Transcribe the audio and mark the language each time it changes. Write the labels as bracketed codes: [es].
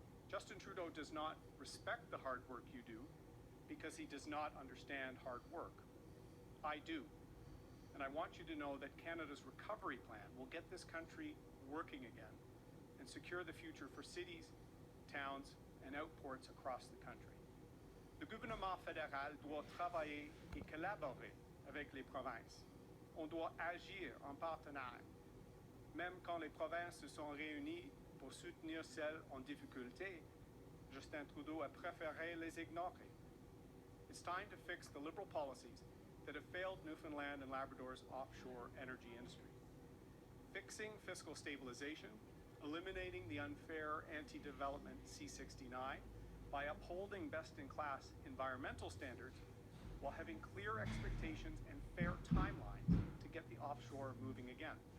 [en] Justin Trudeau does not respect the hard work you do because he does not understand hard work. I do. And I want you to know that Canada's recovery plan will get this country working again and secure the future for cities, towns, and outports across the country. [fr] Le gouvernement fédéral doit travailler et collaborer avec les provinces. On doit agir en partenaire. Même quand les provinces se sont réunies pour soutenir celles en difficulté, Justin Trudeau a préféré les ignorer. [en] It's time to fix the Liberal policies that have failed Newfoundland and Labrador's offshore energy industry. Fixing fiscal stabilization, eliminating the unfair anti-development C-69 by upholding best-in-class environmental standards while having clear expectations and fair timelines to get the offshore moving again.